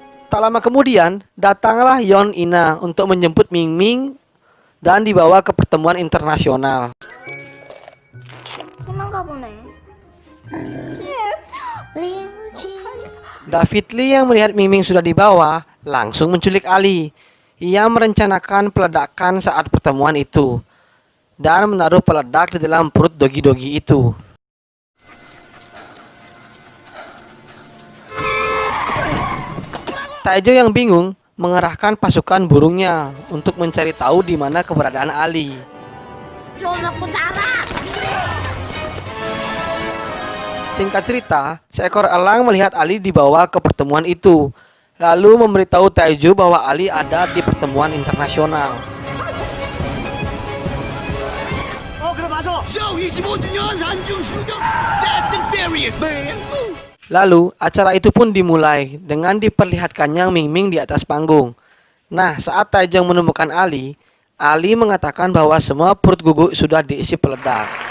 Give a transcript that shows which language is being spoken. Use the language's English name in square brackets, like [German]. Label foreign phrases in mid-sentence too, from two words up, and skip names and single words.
[Indonesian] Tak lama kemudian, datanglah Yon Ina untuk menjemput Ming Ming dan dibawa ke pertemuan internasional. [Korean] 심한가 보네. [Indonesian] David Lee yang melihat Ming Ming sudah dibawa, langsung menculik Ali. Ia merencanakan peledakan saat pertemuan itu dan menaruh peledak di dalam perut dogi-dogi itu. Taejo yang bingung mengerahkan pasukan burungnya untuk mencari tahu di mana keberadaan Ali. [Korean] 좀 먹고 나와. [Indonesian] Singkat cerita, seekor elang melihat Ali dibawa ke pertemuan itu, lalu memberitahu Taejo bahwa Ali ada di pertemuan internasional. [Korean] 그래 맞아. [Indonesian] Lalu, acara itu pun dimulai dengan diperlihatkannya Ming Ming di atas panggung. Nah, saat Taejong menemukan Ali, Ali mengatakan bahwa semua perut guguk sudah diisi peledak.